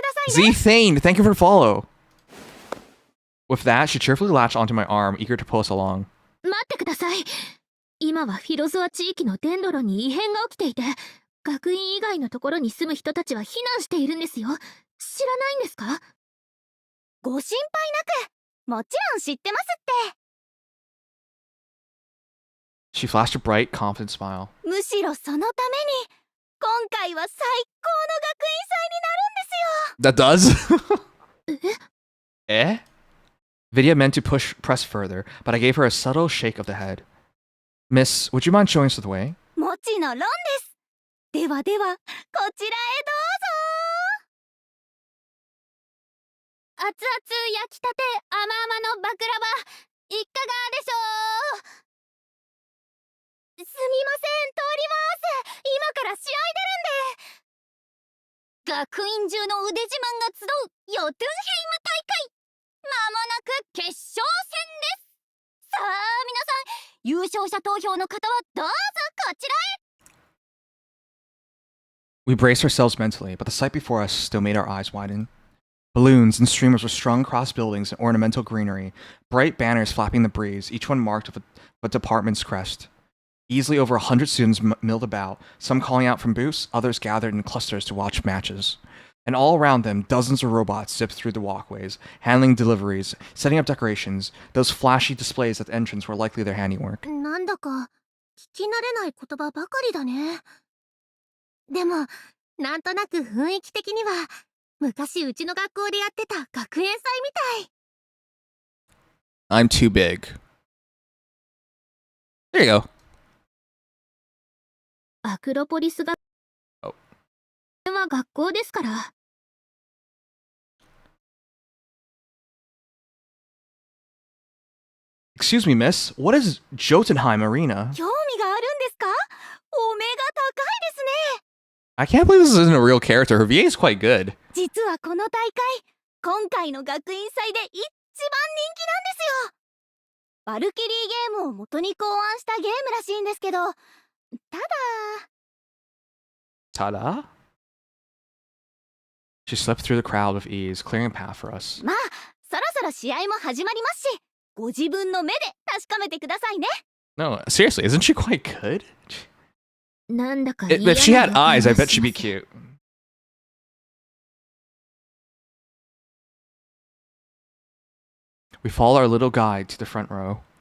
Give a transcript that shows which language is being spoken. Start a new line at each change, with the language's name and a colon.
English: Z Thane, thank you for the follow. With that, she cheerfully latched onto my arm, eager to pull us along.
Japanese: 待ってください。今はフィロゾア地域の電路に異変が起きていて、学院以外のところに住む人たちは避難しているんですよ。知らないんですか？ご心配なく、もちろん知ってますって。
English: She flashed a bright, confident smile.
Japanese: むしろそのために、今回は最高の学園祭になるんですよ。
English: That does? Eh? Vidya meant to press further, but I gave her a subtle shake of the head. Miss, would you mind showing us the way?
Japanese: もちろんです。ではでは、こちらへどうぞ。熱々焼きたて甘々のバクラバ、いかがでしょう？すみません、通ります。今から試合出るんで。学院中の腕自慢が集うヨトゥンヘイム大会。まもなく決勝戦です。さあ皆さん、優勝者投票の方はどうぞこちらへ。
English: We braced ourselves mentally, but the sight before us still made our eyes widen. Balloons and streamers were strung across buildings in ornamental greenery, bright banners flapping in the breeze, each one marked with a department's crest. Easily over 100 students milled about, some calling out from booths, others gathered in clusters to watch matches. And all around them, dozens of robots zipped through the walkways, handling deliveries, setting up decorations. Those flashy displays at the entrance were likely their handiwork.
Japanese: なんだか聞き慣れない言葉ばかりだね。でも、なんとなく雰囲気的には昔うちの学校でやってた学園祭みたい。
English: I'm too big. There you go.
Japanese: アクロポリスが、これは学校ですから。
English: Excuse me, miss. What is Jotunheim Arena?
Japanese: 興味があるんですか？お目が高いですね。
English: I can't believe this isn't a real character. Her VA is quite good.
Japanese: 実はこの大会、今回の学院祭で一番人気なんですよ。バルキリーゲームを元に考案したゲームらしいんですけど、ただ
English: Ta-da? She slipped through the crowd with ease, clearing a path for us.
Japanese: まあ、そろそろ試合も始まりますし、ご自分の目で
English: No, seriously, isn't she quite good?
Japanese: なんだか
English: If she had eyes, I bet she'd be cute. We follow our little guide to the front row.